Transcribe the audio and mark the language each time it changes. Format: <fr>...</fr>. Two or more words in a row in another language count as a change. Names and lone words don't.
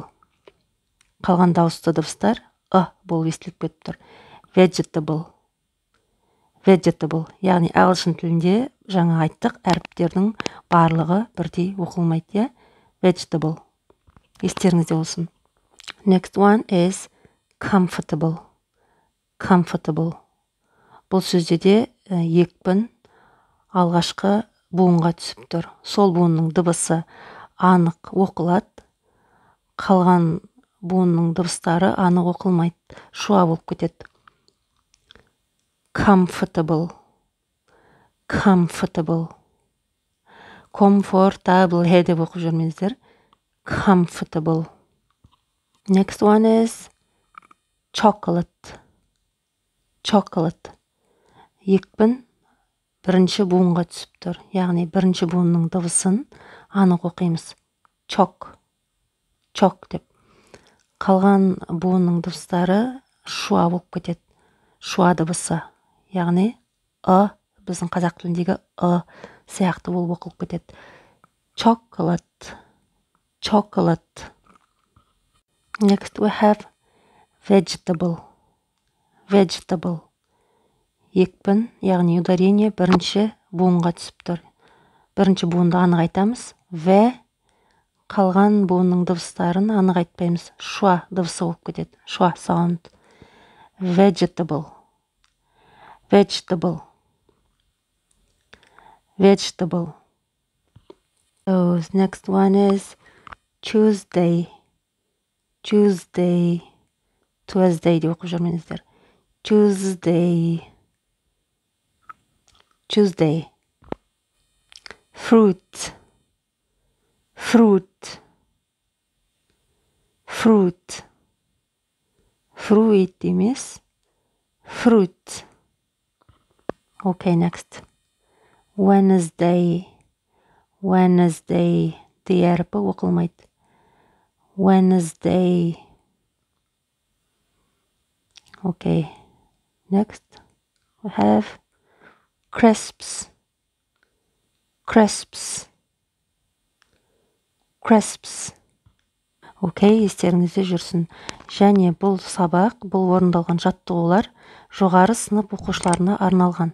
<kk>Қалған дауысты дыбыстар болып естіліп кетіп тұр.</kk> <en>Vegetable. Vegetable.</en> <kk>Яғни ағылшын тілінде жаңа айттық, әріптердің барлығы бірдей оқылмайды. Vegetable. Естеріңізде болсын.</kk> <en>Next one is comfortable. Comfortable.</en> <kk>Бұл сөзде де екпін алғашқы буынға түсіп тұр. Сол буынның дыбысы анық оқылады. Қалған буынның дыбыстары анық оқылмайды. Шуа болып кетеді.</kk> <en>Comfortable. Comfortable. Comfortable</en> <kk>деп оқып жүрмеңіздер.</kk> <en>Comfortable. Next one is chocolate. Chocolate.</en> <kk>Екпін бірінші буынға түсіп тұр. Яғни бірінші буынның дыбысын анық оқимыз. Чок. Чок деп. Қалған буынның дыбыстары шуа болып кетеді. Шуа дыбысы. Яғни біздің қазақ тіліндегі сияқты болып оқылып кетеді.</kk> <en>Chocolate. Chocolate. Next we have vegetable. Vegetable.</en> <kk>Екпін, яғни ударение бірінші буынға түсіп тұр. Бірінші буынды анық айтамыз. В. Қалған буынның дыбыстарын анық айтпаймыз. Шуа дыбысы болып кетеді.</kk> <en>Шуа sound. Vegetable. Vegetable. Vegetable. So, next one is Tuesday. Tuesday. Tuesday</en> <kk>деп оқып жүрмеңіздер.</kk> <en>Tuesday. Tuesday. Fruit. Fruit. Fruit. Fruit емес. Fruit. Okay, next. Wednesday. Wednesday.</en> <kk>Д әріпі оқылмайды.</kk> <en>Wednesday. Okay. Next, we have crisps. Crisps. Crisps.</en> <kk>Okay, естеріңізде жүрсін. Және бұл сабақ, бұл орындалған жаттығулар жоғары сынып оқушыларына арналған.</kk>